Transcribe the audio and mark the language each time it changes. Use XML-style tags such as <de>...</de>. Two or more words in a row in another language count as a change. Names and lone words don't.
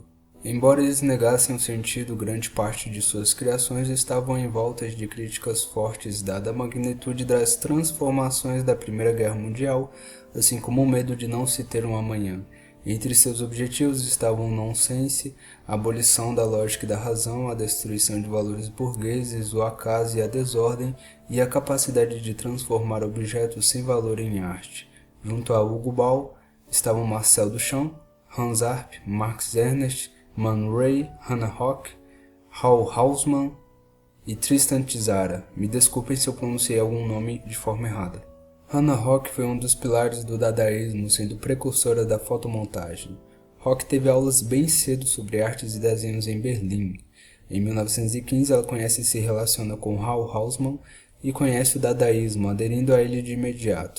<pt>Embora eles negassem o sentido, grande parte de suas criações estavam envoltas de críticas fortes dada a magnitude das transformações da Primeira Guerra Mundial, assim como o medo de não se ter um amanhã. Entre seus objetivos estavam o nonsense, a abolição da lógica e da razão, a destruição de valores burgueses, o acaso e a desordem, e a capacidade de transformar objetos sem valor em arte. Junto a Hugo Ball estavam Marcel Duchamp, Hans Arp, Max Ernst, Man Ray, Hannah Hoch, Hal Hausmann e Tristan Tzara. Me desculpem se eu pronunciei algum nome de forma errada. Hannah Hoch foi um dos pilares do dadaísmo, sendo precursora da fotomontagem. Hoch teve aulas bem cedo sobre artes e desenhos em Berlim. Em 1915 ela conhece e se relaciona com Hal Hausmann e conhece o dadaísmo, aderindo a ele de imediato.</pt>